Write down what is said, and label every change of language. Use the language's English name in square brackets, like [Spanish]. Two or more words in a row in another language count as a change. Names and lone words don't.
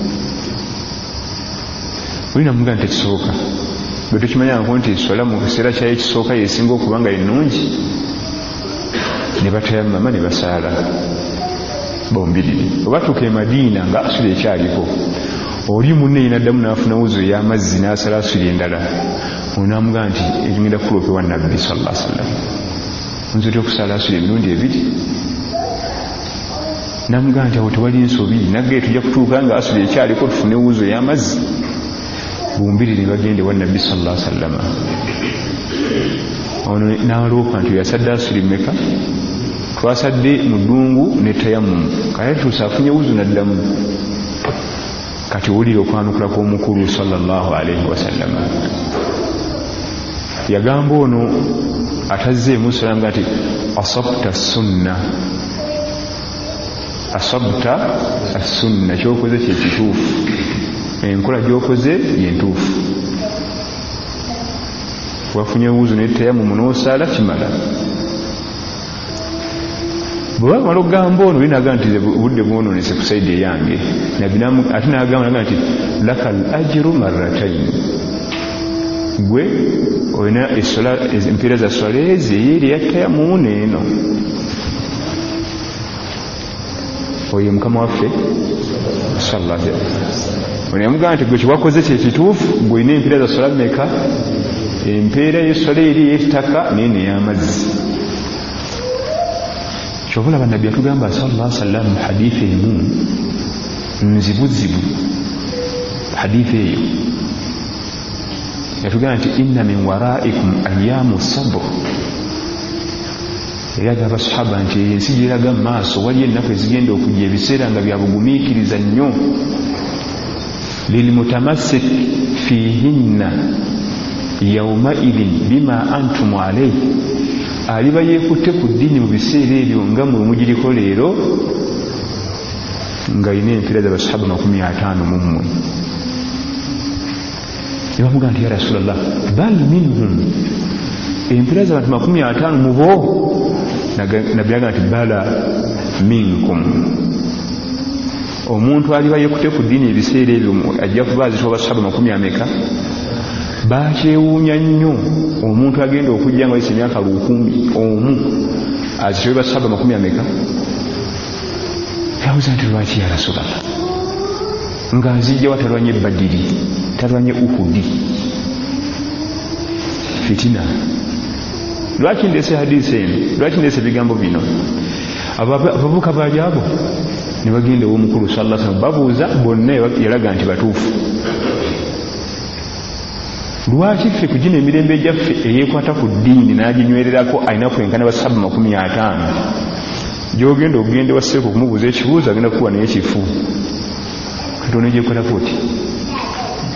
[Ganda] Oli n'amugamba nti tekisoboka, bwe tukimanyako nti swala mu kiseera kyayo ekisooka yesinga okuba nga ennungi. Ne batayamama ne basaala bombiriri. Oba tuuka e Madiina nga asiri ekyaliko, oli munne yenaddamu n'afuna wuzu y'amazzi n'asala asiri endala, onamugamba nti egenda kulopewa nabbi [Arabic] صلى الله عليه وسلم, [Ganda] nzira okusala asiri emirundi ebiri. Namugamba nti awo tewali nsobi, nagge tujja kutuuka nga asiri ekyaliko tufune wuzu y'amazzi. Bumbiriri bagende wa nabbi [Arabic] صلى الله عليه وسلم. [Ganda] Ono n'aloopa nti yasadde asiri mmeka? Twasadde mu ddungu ne tayamumu, kale tusafunye wuzu n'addamu. Kati wulira okwanukula kw'omukulu [Arabic] صلى الله عليه وسلم. [Ganda] Yagamba ono atazzeemu sallam nti [Arabic] أصبت السنة, أصبت السنة, [Ganda] kyokoze kye kituufu, enkola gy'okoze yentuufu. Wafunye wuzu n'etayamumu n'osaala kimala. Bwe bamala okugamba ono linagamba nti budde bwonoonese ku sayidi eyange, ate n'agamba nti [Arabic] لك الأجر مرتين, [Ganda] gwe olina empiira za swala ezi eyeeri eyattayamumu n'eno. Oyo mukama waffe [Arabic] صلى الله عليه وسلم [Ganda] onamugamba nti gwe kiwakoze kye kituufu, gwe olina empiira za swala mmeka? Empeera y'eswala eri ey'ettaka n'eno ey'amazzi. Kyova olaba nabbi yatugamba [Arabic] صلى الله عليه وسلم [Ganda] mu hadithi emu nzibuzibu. Hadithi eyo yatugamba nti [Arabic] إن من ورائكم أيام الصبر, [Ganda] era agamba abasahaba nti ensi gyeraga mu maaso wali ennaku ezigenda okujja, ebiseera nga byabugumiikiriza nnyo. [Arabic] للمتمسك فيهن يومئذ بما أنتم عليه, [Ganda] aliba yeekutte ku ddiini mu biseera ebyo nga mwe mugiriko leero, ng'alina empiira z'abasahaba 50 mu mmwe. Ne bamugamba nti [Arabic] يا رسول الله بل منهم, [Ganda] empiira z'abantu 50 mu bo? Nabbi agamba nti [Arabic] بل منكم, [Ganda] omuntu aliba yeekutte ku ddiini ebiseera ebyo ajja kuba azitwa abasahaba 50. Bakyewuunya nnyo omuntu agenda okujja nga yise emyaka 1000 omu azitwe basahaba 50. Yabuuza nti lwaki [Arabic] يا رسول الله, [Ganda] nga nzijjawa talwanye Badiri, talwanye Uhudi, fitina. Lwaki ndeese hadisi eno? Lwaki ndeese ebigambo bino? Abavubuka baali abo ne bagenda ew'omukulu [Arabic] صلى الله عليه وسلم, [Ganda] babuuza, bonna yalaga nti batuufu. Lwaki ffe ku gino emirembe gyaffe eyeekwata ku ddiini n'aginywererako alina kwenkana basahaba 50, gy'ogenda okugenda waseeko okumubuuza ekibuuzo agenda kukuwa naye kifu, kati ono gyekolako oti?